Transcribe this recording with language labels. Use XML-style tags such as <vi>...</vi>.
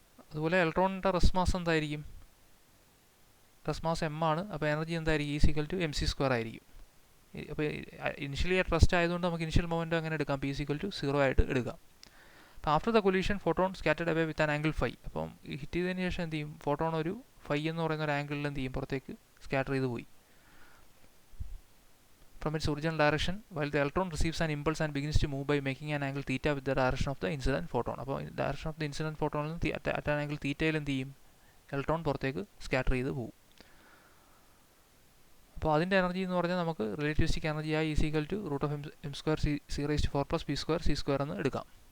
<ml>അതുപോലെ ഇലക്ട്രോണിൻ്റെ റെസ്മാസ് എന്തായിരിക്കും, റെസ്മാസ് m ആണ്. അപ്പോൾ എനർജി എന്തായിരിക്കും, ഈസിക്കൽ ടു mc² ആയിരിക്കും. അപ്പോൾ ഇനിഷ്യലി അറ്റ് റെസ്റ്റ് ആയതുകൊണ്ട് നമുക്ക് ഇനിഷ്യൽ മൊമെൻറ്റം അങ്ങനെ എടുക്കാം, പി ഈസ് ഈക്വൽ ടു 0 ആയിട്ട് എടുക്കാം. അപ്പോൾ</ml> <en>After the collision photon scattered away with an angle phi.</en> <ml>അപ്പം ഹിറ്റ് ചെയ്തതിന് ശേഷം എന്ത് ചെയ്യും, ഫോട്ടോൺ ഒരു ഫൈ എന്ന് പറയുന്ന ഒരു ആംഗിളിൽ എന്ത് ചെയ്യും, പുറത്തേക്ക് സ്കാറ്റർ ചെയ്ത് പോയി.</ml> <en>From its original direction, while the electron receives an impulse and begins to move by making an angle theta with the direction of the incident photon.</en> <ml>അപ്പോൾ ഡയറക്ഷൻ ഓഫ് ദ ഇൻസിഡൻറ്റ് ഫോട്ടോണിൽ നിന്ന് at an angle തീറ്റയിൽ എന്ത് ചെയ്യും, electron പുറത്തേക്ക് scatter ചെയ്ത് പോകും. അപ്പോൾ അതിൻ്റെ energy എന്ന് പറഞ്ഞാൽ നമുക്ക് റിലേറ്റിവിസ്റ്റിക് എനർജി ആയി is equal to root of M square C raise to 4 plus P square എന്ന് എടുക്കാം.</ml>